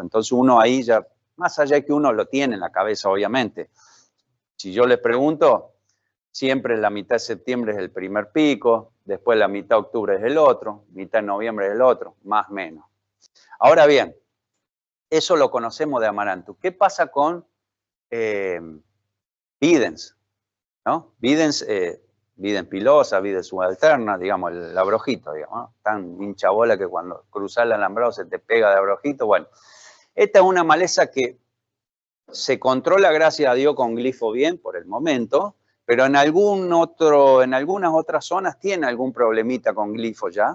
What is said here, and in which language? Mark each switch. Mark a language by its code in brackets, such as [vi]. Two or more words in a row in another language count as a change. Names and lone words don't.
[es] Entonces uno ahí ya, más allá de que uno lo tiene en la cabeza, obviamente, si yo les pregunto, siempre la mitad de septiembre es el primer pico, después la mitad de octubre es el otro, mitad de noviembre es el otro, más o menos. Ahora bien, eso lo conocemos de Amaranthus. ¿Qué pasa con Videns? ¿No? Videns pilosa, Videns subalterna, digamos, el abrojito, digamos, ¿no? Tan hincha bola que cuando cruzas el alambrado se te pega de abrojito. Bueno, esta es una maleza que se controla, gracias a Dios, con glifo bien por el momento, pero en algunas otras zonas tiene algún problemita con glifo ya.